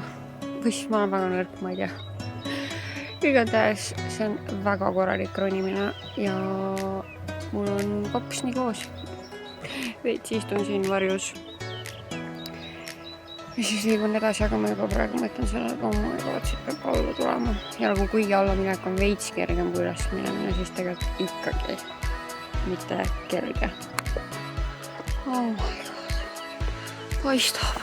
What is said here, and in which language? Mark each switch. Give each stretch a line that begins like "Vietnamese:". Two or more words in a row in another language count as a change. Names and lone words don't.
Estonian: Või siis ma olen väga nõrk, ma ei tea. Igatahes see on väga korralik ronimine ja mul on kops nii koos. Veits istun siin varjus. Ja siis liigun edasi, aga ma juba praegu mõtlen selle, et siit peab alla tulema. Ja nagu kui alla minek on veits kergem kui üles minemine, siis tegelikult ikkagi mitte kerge.
English: Oh my god.
Estonian: Paistab.